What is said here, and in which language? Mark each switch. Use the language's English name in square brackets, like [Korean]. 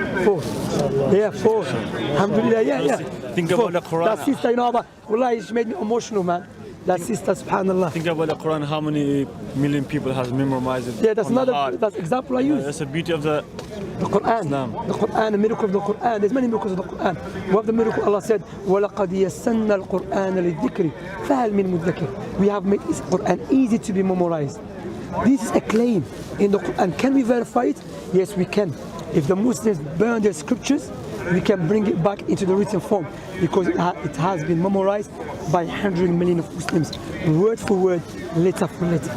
[English] 4. Yeah, 4. Alhamdulillah, yeah. Think about the Quran. That sister, you know, but Wallahi, she made me emotional, man. That sister, subhanallah. Think about the Quran, how many million people has memorized it. Yeah, that's that's example I use. That's the beauty of the Quran. Islam. The Quran, the miracle of the Quran. There's many miracles of the Quran. One of the miracle Allah said, [Arabic] وَلَقَدْ يَسَّنَّا الْقُرْآنَ لِلذِّكْرِ فَهَلْ مِن مُدَّكِرٍ. [English] We have made this Quran easy to be memorized. This is a claim in the Quran. Can we verify it? Yes, we can. If the Muslims burn their scriptures, we can bring it back into the written form because it has been memorized by 100 million of Muslims, word for word, letter for letter.